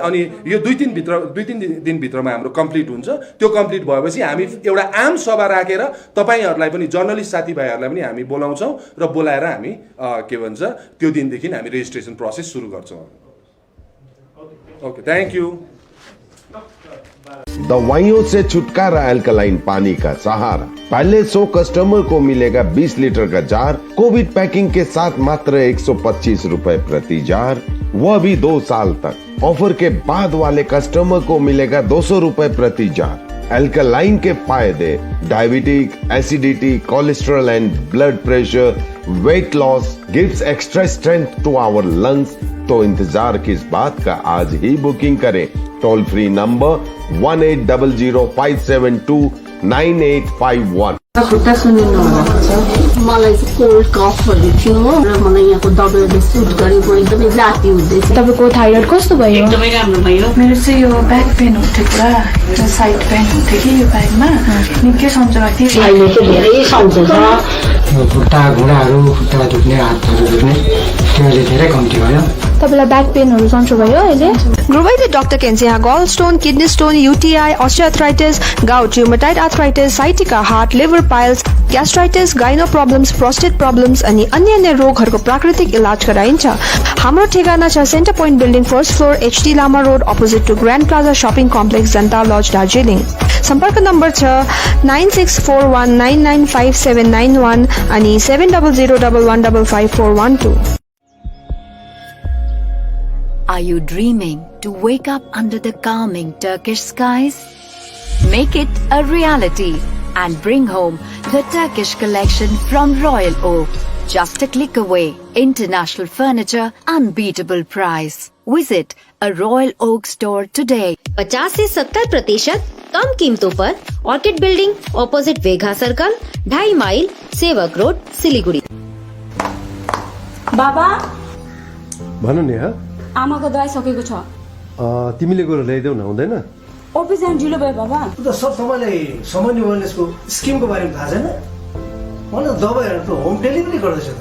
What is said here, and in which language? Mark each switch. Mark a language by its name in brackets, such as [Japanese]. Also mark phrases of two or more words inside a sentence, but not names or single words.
[Nepali] अनि यो दुई तिन दिनभित्रमा हाम्रो कम्प्लिट हुन्छ। त्यो कम्प्लिट भएपछि हामी एउटा आम सभा राखेर तपाईँहरूलाई पनि जर्नलिस्ट साथीभाइहरूलाई पनि हामी बोलाउँछौँ र बोलाएर हामी के भन्छ त्यो दिनदेखि हामी [English] registration process [Nepali] सुरु गर्छौँ। [English] okay, thank you. [Hindi] दवाइयों से छुटकारा अल्कलाइन पानी का सहारा। पहले 100 कस्टमर को मिलेगा 20 लीटर का जार, [English] covid packing [Hindi] के साथ मात्र 125 रुपए प्रति जार, वह भी 2 साल तक। ऑफर के बाद वाले कस्टमर को मिलेगा 200 रुपए प्रति जार। अल्कलाइन के फायदे: [English] diabetic, acidity, cholesterol and blood pressure, weight loss, gives extra strength to our lungs. [Hindi] तो इंतजार किस बात का, आज ही बुकिंग करें। [English] toll free number [Hindi] 180057298851। [Nepali] खुट्टा सुन्नु नहुँदैछ, मलाई चाहिँ कोल्ड कफहरू थियो र मलाई यहाँको दबाईले सुट गरेको एकदमै जाती हुँदैछ। तपाईँको थाइरोइड कस्तो भयो? एकदमै राम्रो भयो। मेरो चाहिँ यो [English] back pain [Nepali] हुन्थ्यो पुरा, [English] side pain [Nepali] हुन्थ्यो कि यो ब्याकमा, निकै सन्चोमा थियो। अहिले चाहिँ धेरै सन्चो छ। खुट्टा घुँडाहरू, खुट्टा दुख्ने, हातहरू दुख्ने त्यो अहिले धेरै कम्ती भयो। तपाईँलाई ब्याक पेनहरू सन्चो भयो अहिले? [English] Provide Dr. Kensia gallstone, kidney stone, UTI, osteoarthritis, gout, rheumatoid arthritis, sciatica, heart, liver piles, gastritis, gyno problems, prostate problems [Nepali] अनि अन्य रोगहरूको प्राकृतिक इलाज गराइन्छ। हाम्रो ठेगाना छ सेन्टर पोइन्ट बिल्डिङ, [English] first floor, [Nepali] HD लामा रोड, [English] opposite to [Nepali] ग्रान्ड प्लाजा शपिङ कम्प्लेक्स, जनता लज, दार्जिलिङ। सम्पर्क नम्बर छ 9641995791 अनि 7001155412। [English] Are you dreaming to wake up under the calming Turkish skies? Make it a reality and bring home the Turkish collection from Royal Oak. Just a click away. International furniture, unbeatable price. Visit a Royal Oak store today. [Hindi] 50 से 70% कम कीमतों पर ऑर्किड बिल्डिंग, ऑपोजिट वेघा सर्कल, 2.5 माइल, सेवक रोड, सिलीगुडी। [Nepali] बाबा भन नि। आमाको दबाई सकेको छ, तिमीले गएर ल्याइदेऊ न, हुँदैन? अफिस जान ढिलो भयो बाबा। त सब तपाईँलाई सामान्य वेलनेसको स्किमको बारेमा थाहा छैन? मलाई दबाईहरू त [English] home delivery [Nepali] गर्दैछ त।